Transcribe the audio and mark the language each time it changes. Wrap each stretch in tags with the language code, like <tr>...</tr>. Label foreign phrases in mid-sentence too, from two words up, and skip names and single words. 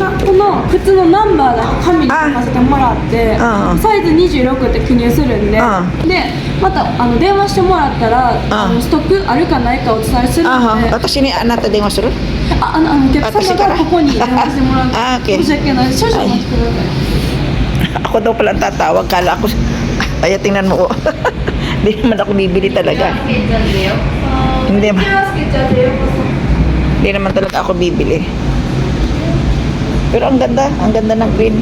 <ja>この靴のナンバーだけ紙に書かせてもらって、サイズ26って記入するんで、で、また電話してもらったらストックあるかないかお伝えするんで。私にあなた電話する？お客様からここに電話してもらって。申し訳ない。少々お待ちください。</ja> <tl>Ako daw pala tatawag, kala ko Ay, tingnan mo. Oh. Hindi naman ako bibili talaga. Hindi naman. Hindi naman talaga ako bibili. Pero ang ganda ng green.</tl>